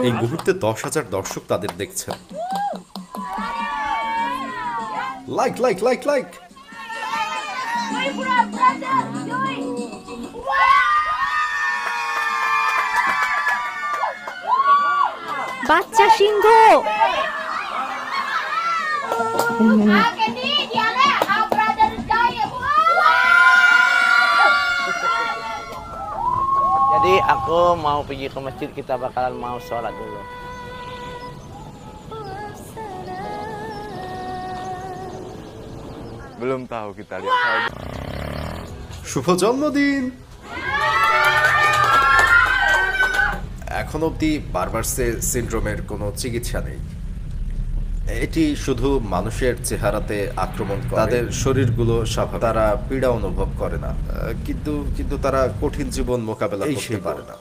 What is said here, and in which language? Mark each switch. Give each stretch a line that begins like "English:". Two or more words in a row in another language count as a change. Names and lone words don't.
Bangla: এই মুহূর্তে 10,000 দর্শক তাদের দেখছেন।
English: like like like like.
Bangla: বাচ্চা সিংহ।
Indonesian: Candy, dia lihat
English: our brother giant.
Indonesian: Jadi aku mau pergi ke masjid, kita bakalan mau sholat dulu. Belum tahu kita lihat.
Bangla: শুভ জন্মদিন। এখন অবধি বারবারসে সিনড্রোমের কোনো চিকিৎসা নেই। এটি শুধু মানুষের চেহারাতে আক্রমণ করে, তাদের শরীরগুলো স্বাভাবিক, তারা পীড়া অনুভব করে না, কিন্তু তারা কঠিন জীবন মোকাবেলা করতে পারে না।